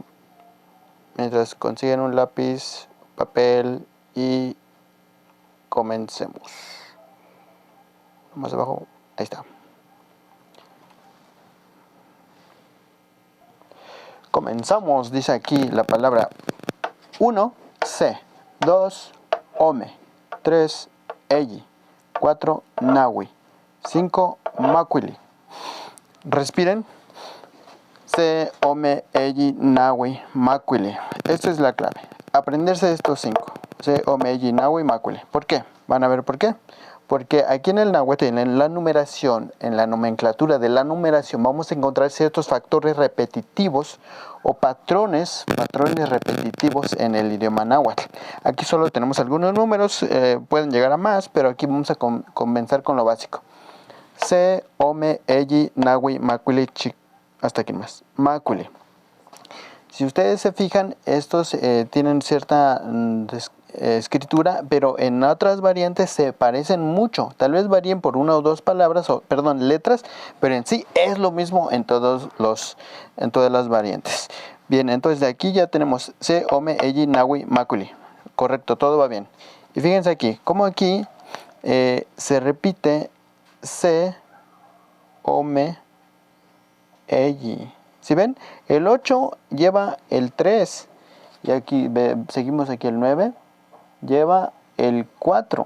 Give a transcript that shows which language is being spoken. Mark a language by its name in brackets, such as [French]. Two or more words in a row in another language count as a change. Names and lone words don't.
[Spanish] Mientras consiguen un lápiz, papel y comencemos. Más abajo, ahí está. Comenzamos, dice aquí la palabra 1, se, 2, [Nahuatl languages] ome, 3, elli, 4, nahui, 5, macuili. [Spanish] Respiren. [Nahuatl languages] Se, ome, elli, nahui, macuili. [Spanish] Esta es la clave. Aprenderse estos 5. [Nahuatl languages] Se, ome, elli, nahui, macuili. [Spanish] ¿Por qué? ¿Van a ver por qué? Porque aquí en el náhuatl, en la numeración, en la nomenclatura de la numeración, vamos a encontrar ciertos factores repetitivos o patrones repetitivos en el idioma náhuatl. Aquí solo tenemos algunos números, pueden llegar a más, pero aquí vamos a comenzar con lo básico. [Nahuatl languages] Se, ome, elli, nahui, macuili, [Spanish] hasta aquí más. Macuili. Si ustedes se fijan, estos tienen cierta escritura, pero en otras variantes se parecen mucho. Tal vez varíen por una o dos palabras, letras, pero en sí es lo mismo en todas las variantes. Bien, entonces de aquí ya tenemos se, [Nahuatl languages] ome, elli, nahui, macuili. [Spanish] Correcto, todo va bien. Y fíjense aquí, como aquí se repite [Nahuatl languages] se, ome, elli. [Spanish] ¿Sí ven? El 8 lleva el 3. Y aquí seguimos aquí el 9. Lleva el 4.